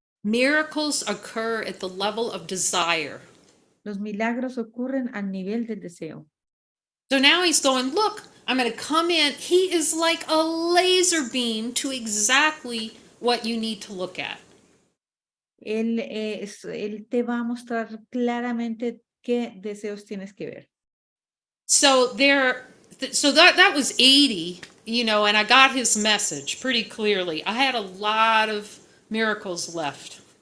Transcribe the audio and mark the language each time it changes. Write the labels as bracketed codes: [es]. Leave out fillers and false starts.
[en] Miracles occur at the level of desire. [es] Los milagros ocurren al nivel del deseo. [en] So now he's going, look, I'm going to come in. He is like a laser beam to exactly what you need to look at. [es] Él te va a mostrar claramente qué deseos tienes que ver. [en] So that was 80, and I got his message pretty clearly. I had a lot of miracles left.